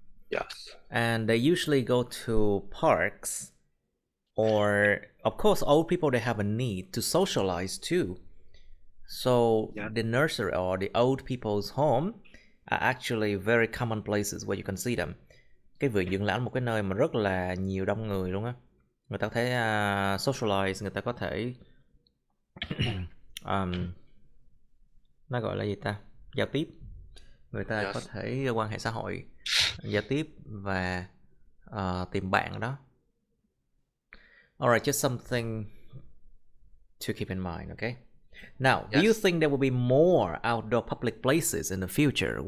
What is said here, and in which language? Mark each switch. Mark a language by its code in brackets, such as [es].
[en] yes. And they usually go to parks, or of course old people, they have a need to socialize too. So Yeah. the nursery or the old people's home are actually very common places where you can see them. [vi] Cái vườn dưỡng lão là một cái nơi mà rất là nhiều đông người luôn á. Người ta có thể socialize, người ta có thể um, nó gọi là gì ta, giao tiếp, người ta có [en] Yes. [vi] thể quan hệ xã hội, giao tiếp và tìm bạn đó. [en] Alright, just something to keep in mind, okay? Now, do you Yes. think there will be more outdoor public places in the future?